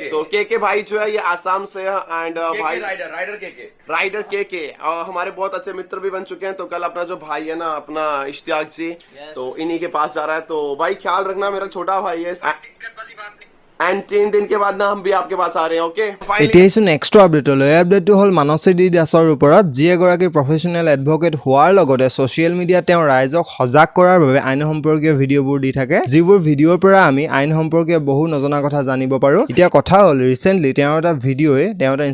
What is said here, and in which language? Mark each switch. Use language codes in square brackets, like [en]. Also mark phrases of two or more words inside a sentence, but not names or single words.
[hi] तो के भाई जो है ये आसाम से है एंड भाई राइडर के हमारे बहुत अच्छे मित्र भी बन चुके हैं तो कल अपना जो भाई है ना अपना इश्तियाक जी तो इन्हीं के पास जा रहा है तो भाई ख्याल रखना मेरा छोटा भाई है एंड 3 दिन के बाद ना हम भी आपके पास आ रहे हैं ओके [as] এতিয়া ইছো [en] next update [as] আপডেটটো হ'ল মানসী দাসৰ ওপৰত যি এগৰাকী [en] professional advocate [as] হোৱাৰ লগতে [en] social media [as] তেওঁ ৰাইজক সজাগ কৰাৰ বাবে আইন সম্পৰ্কীয় ভিডিওবোৰ দি থাকে যিবোৰ ভিডিওৰ পৰা আমি আইন সম্পৰ্কীয় বহু নজনা কথা জানিব পাৰো এতিয়া কথা হ'ল ৰিসেন্টলি তেওঁ এটা ভিডিওয়ে তেওঁ এটা